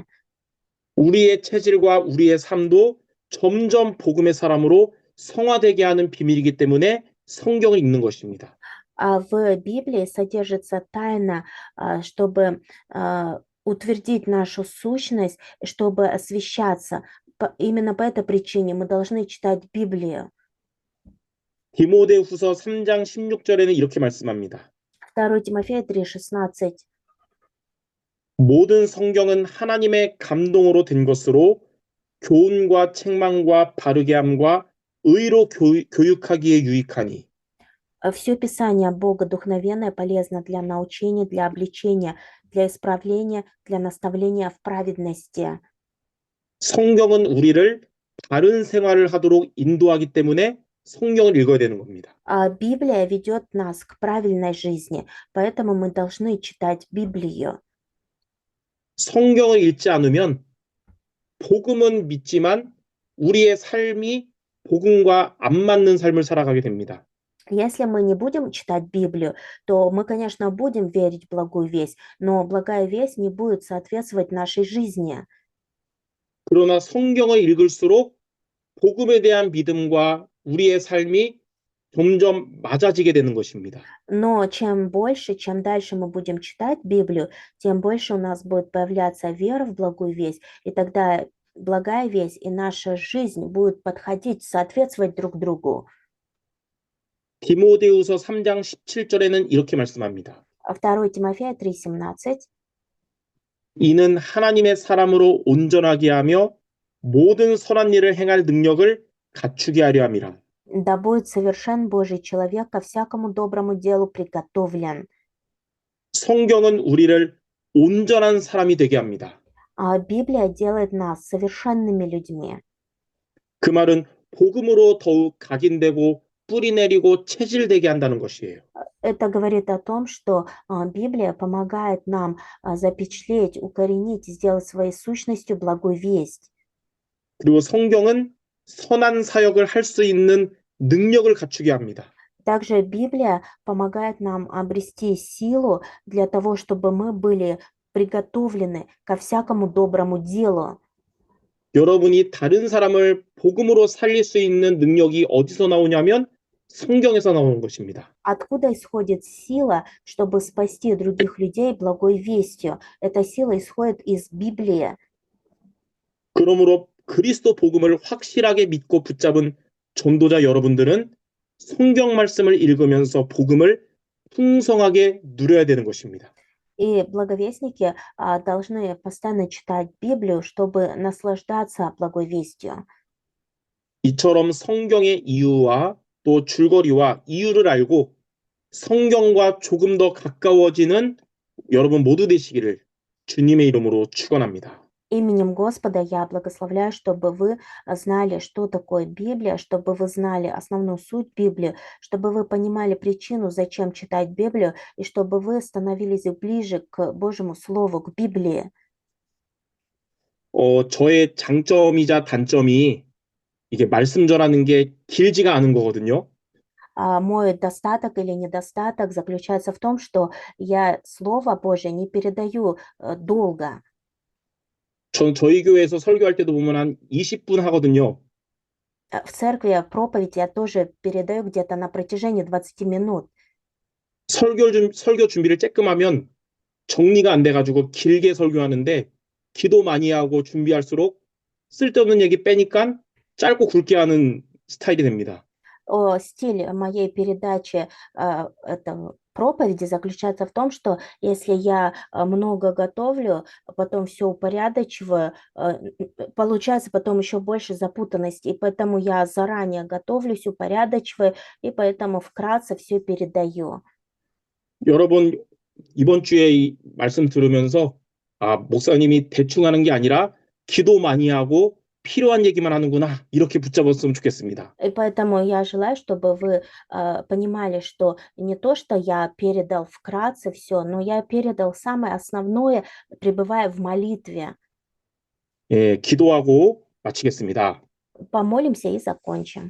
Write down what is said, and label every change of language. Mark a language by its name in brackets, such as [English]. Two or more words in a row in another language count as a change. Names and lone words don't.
[Korean] 우리의 체질과 우리의 삶도 점점 복음의 사람으로 성화되게 하는 비밀이기 때문에 성경을 읽는 것입니다. [Russian] В Библии содержится тайна, чтобы утвердить нашу сущность, чтобы освящаться. Именно по этой причине мы должны читать Библию. [Korean] 디모데후서 3장 16절에는 이렇게 말씀합니다. [Russian] 2 Тимофея 3:16. [Korean] 모든 성경은 하나님의 감동으로 된 것으로 교훈과 책망과 바르게 함과 의로 교육하기에 유익하니. [Russian] Все Писание Бога духовенное, полезно для научения, для обличения, для исправления, для наставления в праведности. [Korean] 성경은 우리를 바른 생활을 하도록 인도하기 때문에 성경을 읽어야 되는 겁니다. [Russian] Библия ведет нас к правильной жизни, поэтому мы должны читать Библию. [Korean] 성경을 읽지 않으면 복음은 믿지만 우리의 삶이 복음과 안 맞는 삶을 살아가게 됩니다. [Russian] Если мы не будем читать Библию, то мы, конечно, будем верить в благую весть, но благая весть не будет соответствовать нашей жизни. [Korean] 그러나 성경을 읽을수록 복음에 대한 믿음과 우리의 삶이 점점 맞아지게 되는 것입니다. [Russian] Но чем больше, чем дальше мы будем читать Библию, тем больше у нас будет появляться вера в благую весть, и тогда благая весть и наша жизнь будут подходить, соответствовать друг другу. [Korean] 디모데후서 3장 17절에는 이렇게 말씀합니다. [Russian] 2 Тимофея 3:17. [Korean] 이는 하나님의 사람으로 온전하게 하며 모든 선한 일을 행할 능력을 갖추게 하려 함이라. [Russian] Да будет совершен Божий человек, ко всякому доброму делу приготовлен. [Korean] 성경은 우리를 온전한 사람이 되게 합니다. [Russian] Библия делает нас совершенными людьми. [Korean] 그 말은 복음으로 더욱 각인되고 뿌리 내리고 체질되게 한다는 것이에요. [Russian] Это говорит о том, что Библия помогает нам запечатлеть, укоренить, сделать своей сущностью благую весть. [Korean] 그리고 성경은 선한 사역을 할 수 있는 능력을 갖추게 합니다. [Russian] Также Библия помогает нам обрести силу для того, чтобы мы были приготовлены ко всякому доброму делу. [Korean] 여러분이 다른 사람을 복음으로 살릴 수 있는 능력이 어디서 나오냐면 성경에서 나오는 것입니다. [Russian] Откуда исходит сила, чтобы спасти других людей благой вестью? Эта сила исходит из Библии. [Korean] 그러므로 그리스도 복음을 확실하게 믿고 붙잡은 전도자 여러분들은 성경 말씀을 읽으면서 복음을 풍성하게 누려야 되는 것입니다. [Russian] И благовестники должны постоянно читать Библию, чтобы наслаждаться благой вестью. [Korean] 이처럼 성경의 이유와 또 줄거리와 이유를 알고 성경과 조금 더 가까워지는 여러분 모두 되시기를 주님의 이름으로 축원합니다. [Russian] Именем Господа я благословляю, чтобы вы знали, что такое Библия, чтобы вы знали основную суть Библии, чтобы вы понимали причину, зачем читать Библию, и чтобы вы становились ближе к Божьему Слову, к Библии. [Korean] 저의 장점이자 단점이 이게 말씀 전하는 게 길지가 않은 거거든요. [Russian] Мой достаток или недостаток заключается в том, что я Слово Божье не передаю долго. [Korean] 저희 교회에서 설교할 때도 보면 한 20분 하거든요. [Russian] В церкви проповедь я тоже передаю где-то на протяжении 20 минут. [Korean] 설교 준비를 쬐끔 하면 정리가 안 돼가지고 길게 설교하는데 기도 많이 하고 준비할수록 쓸데없는 얘기 빼니까 짧고 굵게 하는 스타일이 됩니다. [Russian] Стиль моей передачи, проповеди заключается в том, что если я много готовлю, потом все упорядочиваю, получается потом еще больше запутанности. И поэтому я заранее готовлюсь, упорядочиваю, и поэтому вкратце все передаю. [Korean] 여러분 이번 주에 이 말씀 들으면서 목사님이 대충 하는 게 아니라 기도 많이 하고 필요한 얘기만 하는구나 이렇게 붙잡았으면 좋겠습니다. [Russian] И поэтому я желаю, чтобы вы понимали, что не то, что я передал вкратце все, но я передал самое основное, пребывая в молитве. [Korean] 예, 기도하고 마치겠습니다. [Russian] Помолимся и закончим.